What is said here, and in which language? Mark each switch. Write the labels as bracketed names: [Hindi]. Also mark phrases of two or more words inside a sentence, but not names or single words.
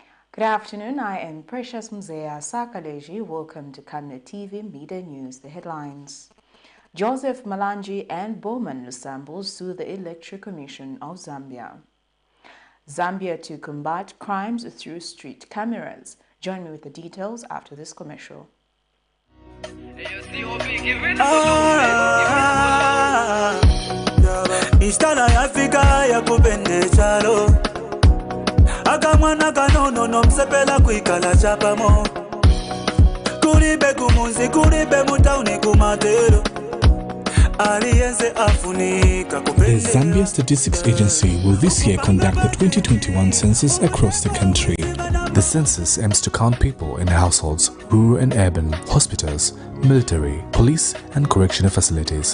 [English] Good afternoon, I am Precious Mzea Sakaleji. Welcome to Camnet TV Mid News. The headlines. Joseph Malanji and BOWMAN LUSAMBO sue the Electoral Commission of Zambia. Zambia to combat crimes through street cameras. Join me with the details after this commercial. [Bemba] Akamwana kanono nomsepela kwikala chapamo Kuribe kumunzi kuribe mutauni kumatero [English] The Zambia Statistics Agency will this year conduct the 2021 census across the country. The census aims to count people in households, rural and urban, hospitals, military, police and correctional facilities.